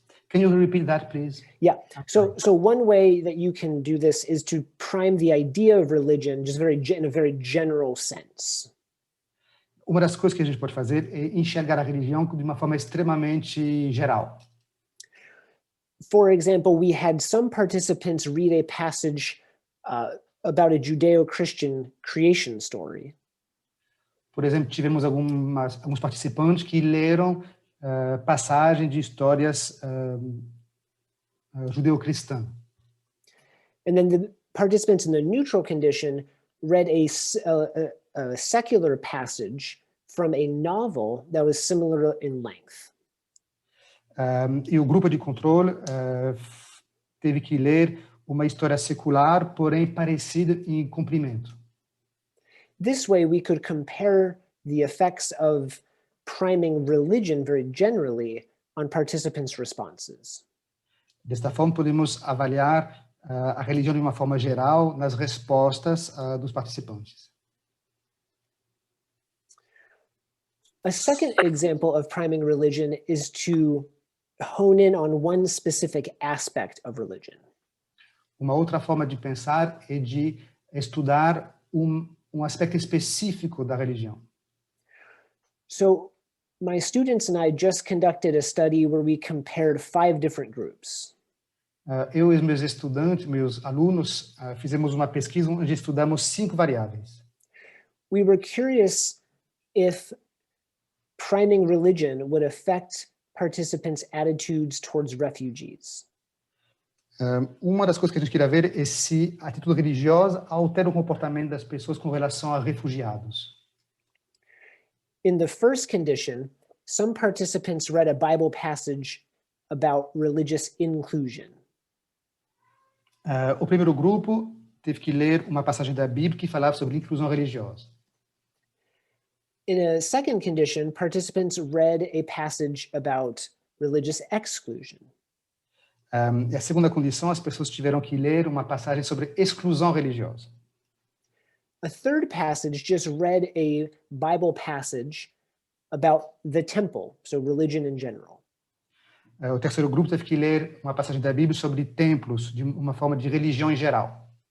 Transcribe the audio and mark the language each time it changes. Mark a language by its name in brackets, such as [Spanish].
[English] Can you repeat that, please? Yeah. So one way that you can do this is to prime the idea of religion, just in a very general sense. [Portuguese] uma das coisas que a gente pode fazer é enxergar a religião de uma forma extremamente geral. [English] For example, we had some participants read a passage about a Judeo-Christian creation story. [Portuguese] Por exemplo, tivemos alguns participantes que leram passagens de histórias judeu-cristãs. [English] And then the participants in the neutral condition read a secular passage from a novel that was similar in length. [Portuguese] E o grupo de controle teve que ler uma história secular, porém parecida em comprimento. [English] This way, we could compare the effects of priming religion very generally on participants' responses. [Portuguese] Desta forma, podemos avaliar a religião de uma forma geral nas respostas dos participantes. [English] A second example of priming religion is to hone in on one specific aspect of religion. [Portuguese] Uma outra forma de pensar é de estudar um aspecto específico da religião. [English] So my students and I just conducted a study where we compared 5 different groups. [Portuguese] Eu e meus estudantes, meus alunos, fizemos uma pesquisa onde estudamos 5 variáveis. [English] We were curious if priming religion would affect participants' attitudes towards refugees. [Portuguese] Uma das coisas que a gente queria ver é se a atitude religiosa altera o comportamento das pessoas com relação a refugiados. [English] In the first condition, some participants read a Bible passage about religious inclusion. [Portuguese] O primeiro grupo teve que ler uma passagem da Bíblia que falava sobre inclusão religiosa. [English] In a second condition, participants read a passage about religious exclusion. [Portuguese] E a segunda condição, as pessoas tiveram que ler uma passagem sobre exclusão religiosa. [English] A third passage just read a Bible passage about the temple, so religion in general. [Portuguese] O terceiro grupo teve que ler uma passagem da Bíblia sobre templos, de uma forma de religião em geral.